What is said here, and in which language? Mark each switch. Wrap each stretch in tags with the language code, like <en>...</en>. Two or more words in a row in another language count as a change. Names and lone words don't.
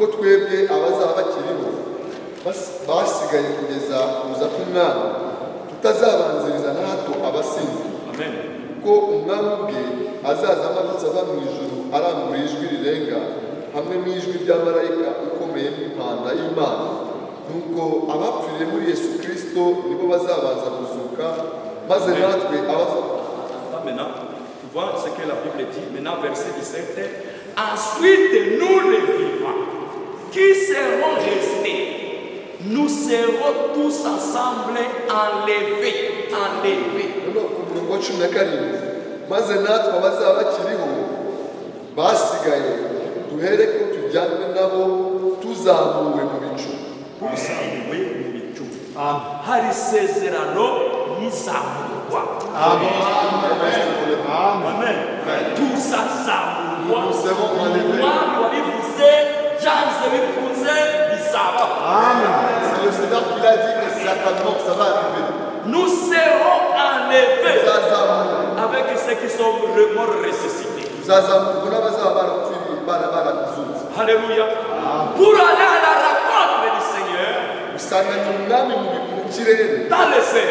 <rw>twebwe abazaba bakiriho basigaye kugeza kuza k'umwami tutazabanziriza na hato abasinziriye kuko umwami ubwe azaza amanutse ava mu ijuru arangurura ijwi rirenga hamwe n'ijwi rya marayika ukomeye n'impanda y'imana nuko abapfiriye muri yesu kirisito nibo bazabanza kuzuka maze natwe</rw> <fr>Maintenant, tu vois ce que la Bible dit, maintenant verset 17. Ensuite, nous les vivants, qui seront restés, nous serons tous ensemble enlevés</fr> <rw>wa 17 maze natwe abazaba bakiriho basigaye duhere ko tujyanwe nabo tuzamuwe mu bicu. tuzamuwe mu bicu. Hari isezerano y'izamurwa. Amen. Tuzazamurwa. Umwami wabivuze byanze bikunze bizaba.</rw> <fr>C'est le Seigneur qui l'a dit et certainement ça va arriver. Nous serons enlevés avec ceux qui sont morts ressuscités. Alléluia. Pour aller à la rencontre du Seigneur dans le ciel.</fr>